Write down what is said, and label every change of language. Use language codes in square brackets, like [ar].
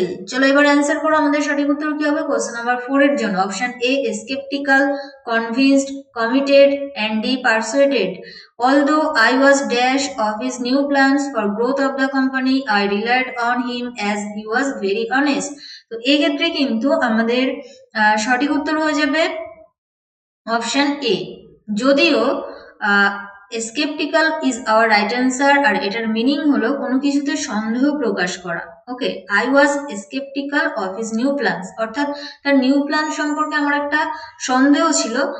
[bn] চলো এবার অ্যান্সার করো। আমাদের সঠিক উত্তর কি হবে? কোশ্চেন নাম্বার 4 এর জন্য option A sceptical, convinced, committed and D পারসুয়েটেড। [en] Although I was dash of his new plans for growth of the company, I relied on him as he was very honest। [bn] তো এই ক্ষেত্রে কিন্তু আমাদের সঠিক উত্তর হয়ে যাবে অপশন এ। যদিও [en] sceptical is our right answer, [bn] আর এটার মিনিং হলো কোনো কিছুতে সন্দেহ প্রকাশ করা। ওকে, [en] I was sceptical of his new plans, [bn] অর্থাৎ তার নিউ প্ল্যান সম্পর্কে আমার একটা সন্দেহ ছিল।